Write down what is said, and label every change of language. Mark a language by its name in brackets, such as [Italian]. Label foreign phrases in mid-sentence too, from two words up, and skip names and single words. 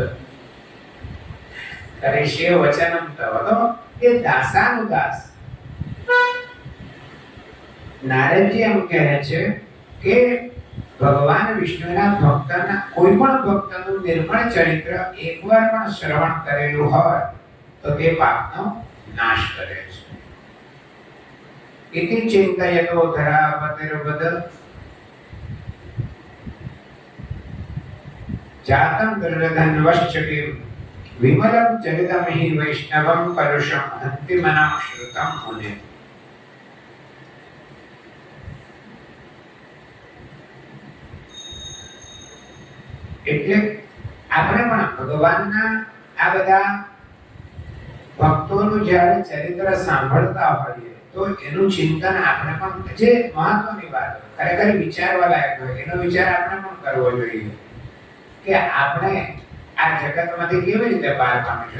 [Sanskrit] કરિષ્ય વચનમ તવ, [Gujarati] તો એ [Sanskrit] દાસાનુદાસ. [Gujarati] નારદજી એમ કહે છે કે ભગવાન વિષ્ણુના ભક્તના, કોઈ પણ ભક્તનું નિર્મળ ચરિત્ર એકવાર પણ શ્રવણ કરેલું હોય તો તે પાપનો નાશ કરે છે. [Sanskrit] इति चिन्तयतो धरापतिर्वद जातं दृढधन्वश्चकिं विमलं चरितं हि वैष्णवं परुषं हन्ति मनां श्रुतं मुने. [Gujarati] એટલે આપણે પણ ભગવાનના આ બધા ભક્તોનું જ્યારે ચરિત્ર સાંભળતા હોઈએ તો એનું ચિંતન આપણે પણ, જે મહત્વની વાત ખરેખર વિચારવા લાયક હોય એનો વિચાર આપણે પણ કરવો જોઈએ કે આપણે આ જગતમાંથી કેવી રીતે બહાર પામીશું.